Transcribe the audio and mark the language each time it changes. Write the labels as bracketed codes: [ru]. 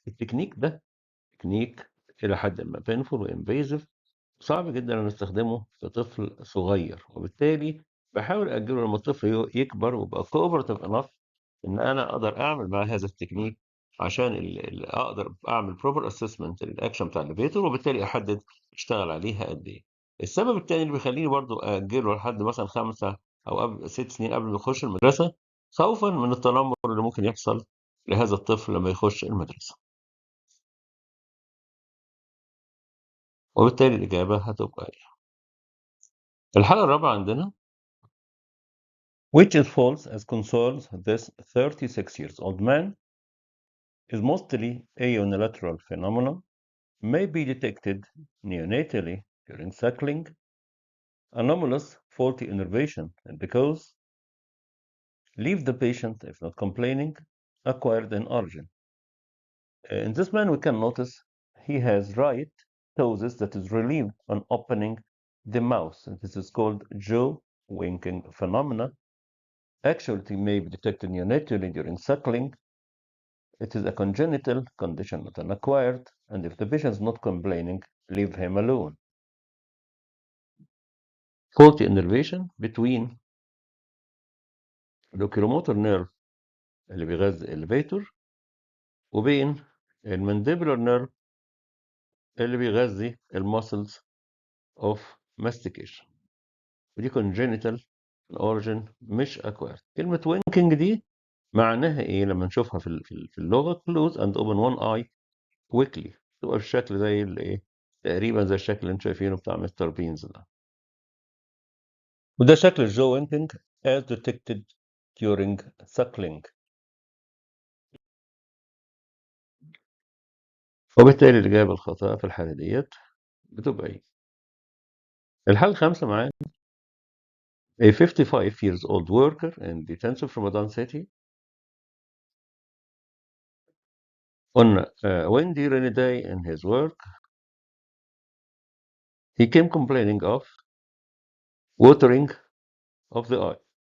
[ar] التكنيك ده تكنيك الى حد ما بينفول وانفيزيف صعب جدا ان استخدمه في طفل صغير وبالتالي بحاول اجله لما الطفل يكبر ويبقى كوبرتيف انف ان انا اقدر اعمل مع هذا التكنيك عشان اقدر اعمل بروبر اسسمنت للاكشن بتاع الليفيتور وبالتالي احدد اشتغل عليها قد ايه. السبب الثاني اللي بيخليني برضو اجله لحد مثلا 5 او قبل 6 سنين قبل ما يخش المدرسه خوفا من التنمر اللي ممكن يحصل لهذا الطفل لما يخش المدرسه. وبالتالي الاجابه هتبقى إيه؟ الحاله الرابعه عندنا [en] which is false as concerns this 36 years old man is mostly a unilateral phenomenon, may be detected neonatally during suckling, anomalous faulty innervation and because leave the patient if not complaining, acquired in origin. In this man we can notice he has right ptosis that is relieved on opening the mouth. This is called jaw winking phenomena. Actually may be detected neonatally during suckling. It is a congenital condition, not an acquired, and if the patient is not complaining, leave him alone. Faulty innervation between [ar] الoculomotor nerve اللي بيغذي الليفيتور وبين المانديبولار nerve اللي بيغذي المسلز [en] of mastication. [ar] ودي congenital origin مش acquired. كلمة winking دي معناها ايه لما نشوفها في اللغة [en] close and open one eye quickly [ar] تبقى بالشكل زي الايه تقريبا زي الشكل اللي انتم شايفينه بتاع مستر بينز ده. وده شكل الجو وينكينج [en] as detected during suckling. [ar] وبالتالي الإجابة الخاطئة في الحالة ديت بتبقى إيه؟ الحالة الخامسة معانا [en] a 55 years old worker in the intensive Ramadan city on a windy rainy day in his work he came complaining of watering of the eye.